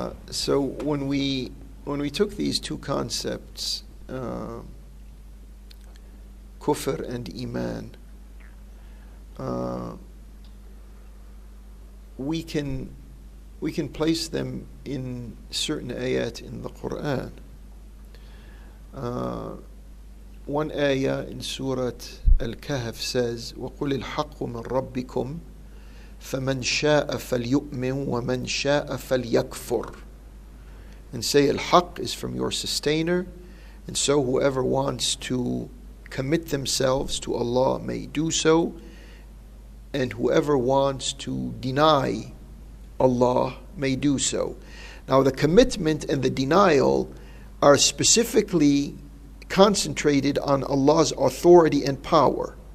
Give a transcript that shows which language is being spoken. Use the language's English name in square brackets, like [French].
[English] So when we took these two concepts, kufr and iman, we can place them in certain ayat in the Quran. One ayah in Surah Al-Kahf says, [Arabic] وَقُلِ الْحَقُّ مِنْ رَبِّكُمْ فَمَنْ شَاءَ فَلْيُؤْمِنْ وَمَنْ شَاءَ فَلْيَكْفُرْ. [English] And say, Al-Haqq is from your sustainer, and so whoever wants to commit themselves to Allah may do so, and whoever wants to deny Allah may do so. Now the commitment and the denial are specifically concentrated on Allah's authority and power.